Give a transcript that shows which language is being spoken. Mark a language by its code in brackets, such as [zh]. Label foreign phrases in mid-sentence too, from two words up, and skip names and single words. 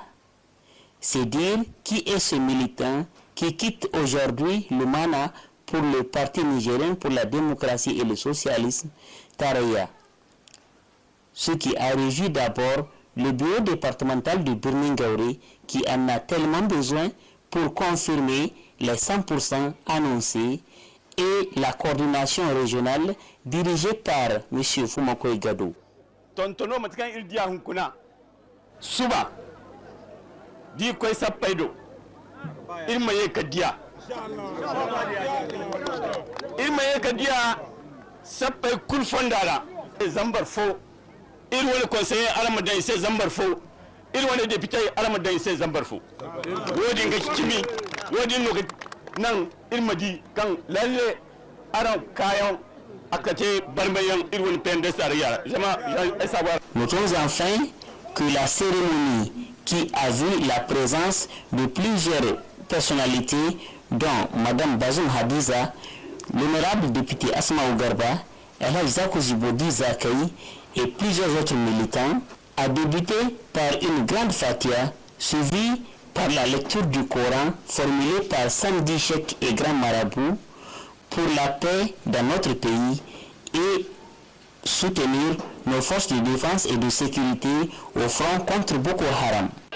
[fr] C'est dire qui est ce militant qui quitte aujourd'hui le Mana pour le Parti nigérien pour la démocratie et le socialisme, Taraya. Ce qui a réjoui d'abord le bureau départemental de Birningaouré qui en a tellement besoin pour confirmer les 100% annoncés et la coordination régionale dirigée par M. Fumako Igado. [dje] Tontono matkan ildia hunkuna suba di koy sapaido ilma ye kadia sapai kul fondala zambar fo il woni conseiller alamadan se zambar fo il woni député alamadan se zambar fo wodi ngakimi wodi no nan ilma di kan lalle aran kayan akate barmayan il woni pende saria jama savoir. [fr] Notons enfin que la cérémonie qui a vu la présence de plusieurs personnalités dont Mme Bazoum Hadiza, l'honorable député Asma Ougarba, El Hadji Zakou Djibodi Zakaï et plusieurs autres militants, a débuté par une grande fatia suivie par la lecture du Coran formulée par Samedi Cheikh et Grand Marabout pour la paix dans notre pays et soutenir nos forces de défense et de sécurité au front contre Boko Haram.